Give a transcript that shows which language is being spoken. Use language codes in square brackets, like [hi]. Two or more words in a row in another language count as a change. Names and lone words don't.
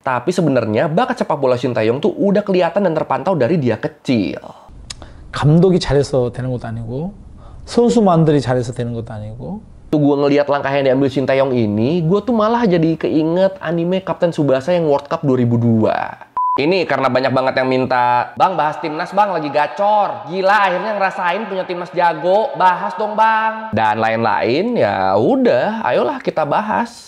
[id] Tapi sebenarnya bakat sepak bola Shin Tae-yong tuh udah kelihatan dan terpantau dari dia kecil. [ko] 감독이 잘해서 되는 것도 아니고 선수만들이 잘해서 되는 것도 아니고. [id] Tuh gue ngelihat langkah yang diambil Shin Tae-yong ini, gue tuh malah jadi keinget anime Kapten Tsubasa yang World Cup 2002. Ini karena banyak banget yang minta, "Bang, bahas timnas bang, lagi gacor. Gila, akhirnya ngerasain punya timnas jago. Bahas dong bang." Dan lain-lain, ya udah, ayolah kita bahas.